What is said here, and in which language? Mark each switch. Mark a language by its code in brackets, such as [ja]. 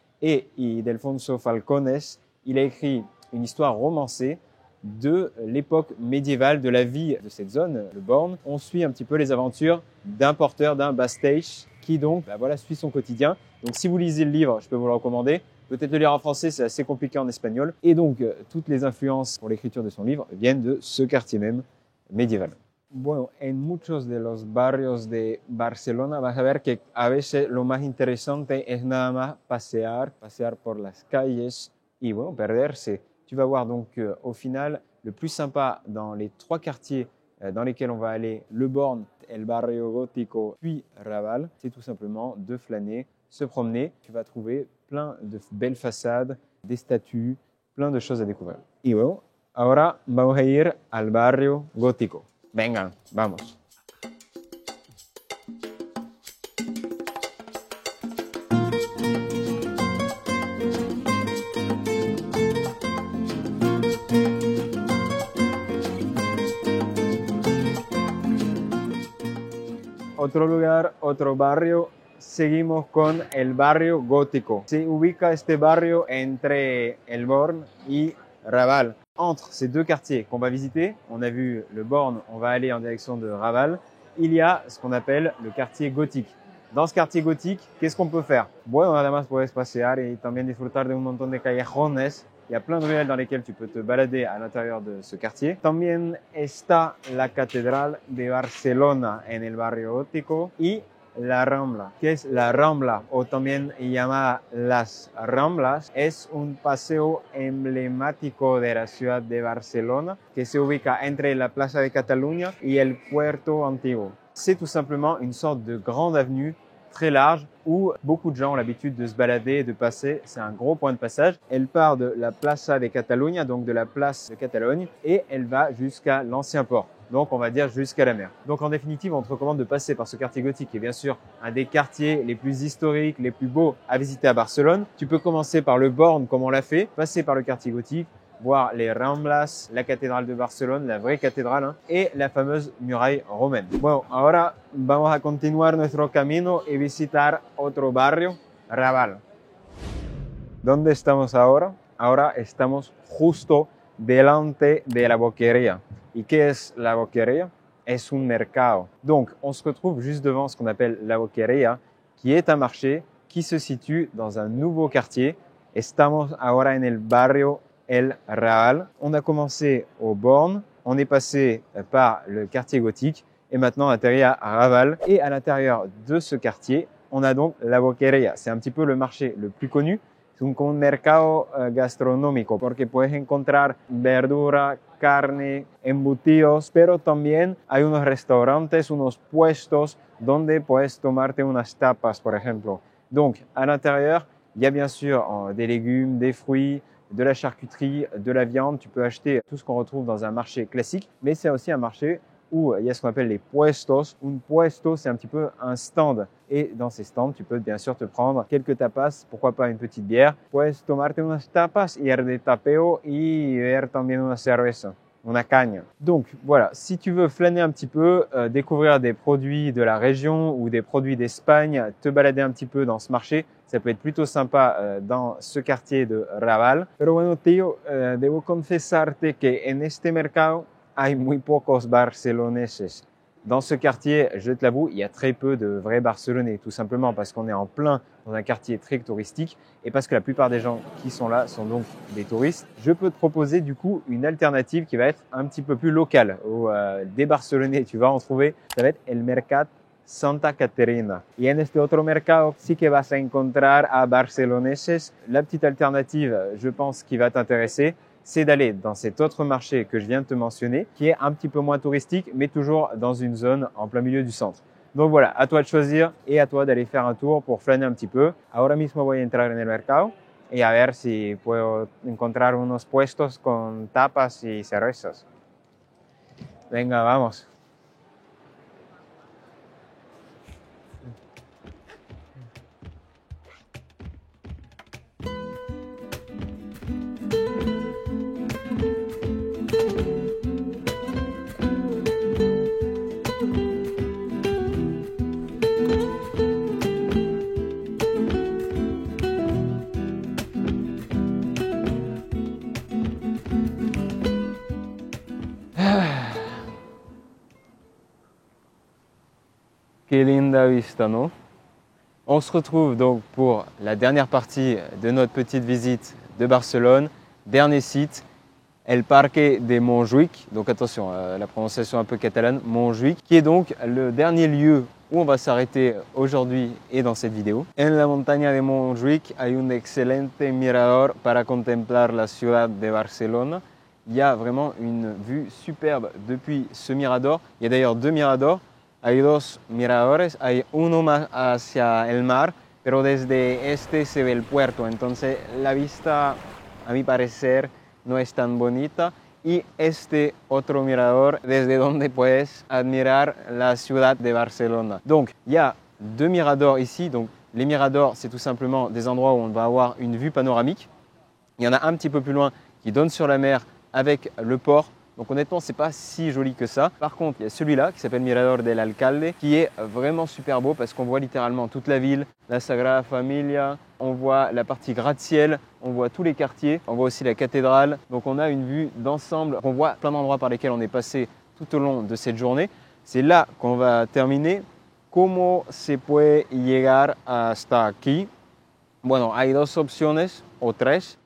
[fr] Et Ildefonso Falcones, il a écrit une histoire romancée de l'époque médiévale de la vie de cette zone, le Born. On suit un petit peu les aventures d'un porteur, d'un bastache qui donc suit son quotidien. Donc si vous lisez le livre, je peux vous le recommander. Peut-être le lire en français, c'est assez compliqué en espagnol. Et donc toutes les influences pour l'écriture de son livre viennent de ce quartier même médiéval. [es] Bueno, en muchos de los barrios de Barcelona vas a ver que a veces lo más interesante es nada más pasear por las calles y bueno, perderse. [fr] Tu vas voir donc au final, le plus sympa dans les 3 quartiers dans lesquels on va aller, Le Born, El Barrio Gótico, puis Raval, c'est tout simplement de flâner, se promener. Tu vas trouver plein de belles façades, des statues, plein de choses à découvrir. [es] Y bueno, ahora vamos a ir al Barrio Gótico. Venga, vamos. Otro lugar, otro barrio, seguimos con el barrio gótico. Se ubica este barrio entre El Born y Raval. [fr] Entre ces 2 quartiers qu'on va visiter, on a vu le Born, on va aller en direction de Raval, il y a ce qu'on appelle le quartier gothique. Dans ce quartier gothique, qu'est-ce qu'on peut faire? [es] Bueno, además puedes pasear y también disfrutar de un montón de callejones. [fr] Il y a plein de ruelles dans lesquelles tu peux te balader à l'intérieur de ce quartier. [es] También está la Catedral de Barcelona en el barrio gótico y la Rambla. ¿Qué es la Rambla? O también llamada Las Ramblas. Es un paseo emblemático de la ciudad de Barcelona que se ubica entre la Plaza de Cataluña y el Puerto Antiguo. [fr] C'est tout simplement une sorte de grande avenue très large où beaucoup de gens ont l'habitude de se balader et de passer. C'est un gros point de passage. Elle part de la Plaza de Catalunya, donc de la place de Catalogne, et elle va jusqu'à l'ancien port. Donc on va dire jusqu'à la mer. Donc en définitive, on te recommande de passer par ce quartier gothique qui est bien sûr un des quartiers les plus historiques, les plus beaux à visiter à Barcelone. Tu peux commencer par le Born comme on l'a fait, passer par le quartier gothique, voir les Ramblas, la cathédrale de Barcelone, la vraie cathédrale, hein, et la fameuse muraille romaine. [es] Bueno, ahora vamos a continuar nuestro camino y visitar otro barrio, Raval. ¿Dónde estamos ahora? Ahora estamos justo delante de la boquería. ¿Y qué es la boquería? Es un mercado. [fr] Donc, on se retrouve juste devant ce qu'on appelle la boquería, qui est un marché qui se situe dans un nouveau quartier. [es] Estamos ahora en el barrio El Raval. [fr] On a commencé au Born, on est passé par le quartier gothique et maintenant on atterrit à Raval. Et à l'intérieur de ce quartier, on a donc la boquería. C'est un petit peu le marché le plus connu. [es] Es un mercado gastronómico porque puedes encontrar verdura, carne, embutidos, pero también hay unos restaurantes, unos puestos donde puedes tomarte unas tapas, por ejemplo. [fr] Donc, à l'intérieur, Il y a bien sûr des légumes, des fruits, de la charcuterie, de la viande. Tu peux acheter tout ce qu'on retrouve dans un marché classique, mais c'est aussi un marché où il y a ce qu'on appelle les puestos. Un puesto, c'est un petit peu un stand. Et dans ces stands, tu peux bien sûr te prendre quelques tapas, pourquoi pas une petite bière. [es] Puedes tomarte unas tapas, ir de tapeo y ver también una cerveza. Una cagne. [fr] Donc voilà, si tu veux flâner un petit peu, découvrir des produits de la région ou des produits d'Espagne, te balader un petit peu dans ce marché, ça peut être plutôt sympa dans ce quartier de Raval. [es] Pero bueno, tío, debo confesarte que en este mercado hay muy pocos barceloneses. [fr] Dans ce quartier, je te l'avoue, il y a très peu de vrais Barcelonais, tout simplement parce qu'on est en plein dans un quartier très touristique et parce que la plupart des gens qui sont là sont donc des touristes. Je peux te proposer du coup une alternative qui va être un petit peu plus locale. Des Barcelonais, tu vas en trouver, ça va être El Mercat Santa Caterina. [es] Y en este otro mercado sí que vas a encontrar a barceloneses. [fr] La petite alternative, je pense, qui va t'intéresser, c'est d'aller dans cet autre marché que je viens de te mentionner, qui est un petit peu moins touristique, mais toujours dans une zone en plein milieu du centre. Donc voilà, à toi de choisir et à toi d'aller faire un tour pour flâner un petit peu. [es] Ahora mismo voy a entrar en el mercado y a ver si puedo encontrar unos puestos con tapas y cervezas. Venga, vamos. Qué linda vista, non? [fr] On se retrouve donc pour la dernière partie de notre petite visite de Barcelone. Dernier site, El Parque de Montjuïc. Donc attention, la prononciation un peu catalane, Montjuïc, qui est donc le dernier lieu où on va s'arrêter aujourd'hui et dans cette vidéo. [es] En la montaña de Montjuïc hay un excelente mirador para contemplar la ciudad de Barcelona. [fr] Il y a vraiment une vue superbe depuis ce mirador. Il y a d'ailleurs deux miradors. [es] Hay dos miradores, hay uno más hacia el mar, pero desde este se ve el puerto, entonces la vista, a mi parecer, no es tan bonita. Y este otro mirador, desde donde puedes admirar la ciudad de Barcelona. [fr] Donc, il y a deux miradors ici. Donc, les miradors, c'est tout simplement des endroits où on va avoir une vue panoramique. Il y en a un petit peu plus loin qui donne sur la mer avec le port. Donc honnêtement, c'est pas si joli que ça. Par contre, il y a celui-là qui s'appelle Mirador del Alcalde qui est vraiment super beau parce qu'on voit littéralement toute la ville, la Sagrada Familia, on voit la partie gratte-ciel, on voit tous les quartiers, on voit aussi la cathédrale. Donc on a une vue d'ensemble, on voit plein d'endroits par lesquels on est passé tout au long de cette journée. C'est là qu'on va terminer. [es] ¿Cómo se puede llegar hasta aquí? Bueno, hay dos opciones o tres.